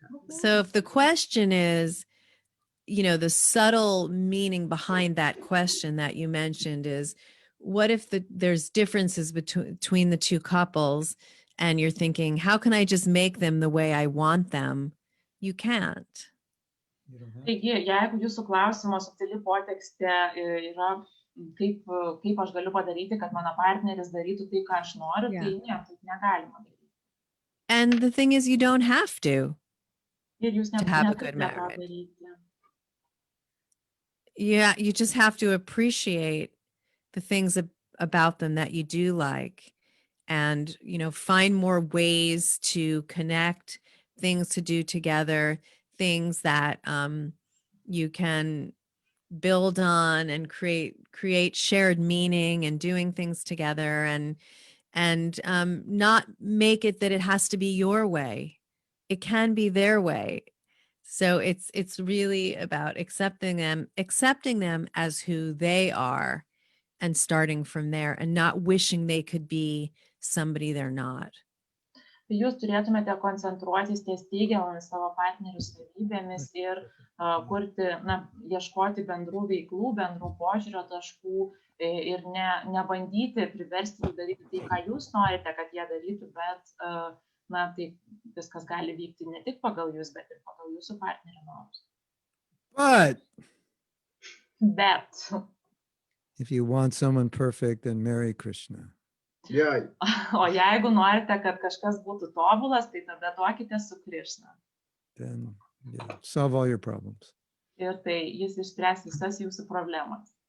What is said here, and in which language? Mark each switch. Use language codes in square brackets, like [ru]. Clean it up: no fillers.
[en] So if the question is, you know, the subtle meaning behind that question that you mentioned is, what if there's differences between the two couples and you're thinking, how can I just make them the way I want them? You can't. [lt] Taigi, jeigu jūsų klausimo subtili potekstė yra, kaip aš galiu padaryti, kad mano partneris darytų tai, ką aš noriu, tai ne, taip negalima daryti. [en] And the thing is, you don't have to. [lt] Ir jūs [en] have a good [lt] neturite tą [en] marriage. [lt] daryti. [en] Yeah, you just have to appreciate the things about them that you do like, and, you know, find more ways to connect, things to do together, things that you can build on and create shared meaning and doing things together, and not make it that it has to be your way. It can be their way. So it's really about accepting them as who they are, and starting from there, and not wishing they could be somebody they're not. [lt] Tai jūs turėtumėte koncentruotis ties teigiamomis savo partnerių savybėmis ir kurti, ieškoti bendrų veiklų, bendrų požiūrio taškų ir nebandyti priversti jų daryti tai, ką jūs norite, kad jie darytų, bet tai viskas gali vykti ne tik pagal jūs, bet ir pagal jūsų partnerio norus. Bet [en] If you want someone perfect, then marry Krishna. Yeah. [lt] O jeigu norite, kad kažkas būtų tobulas, tai tada duokite su Krishna. [en] Then solve all your problems. [lt] Ir tai jis išspręs visas jūsų problemas.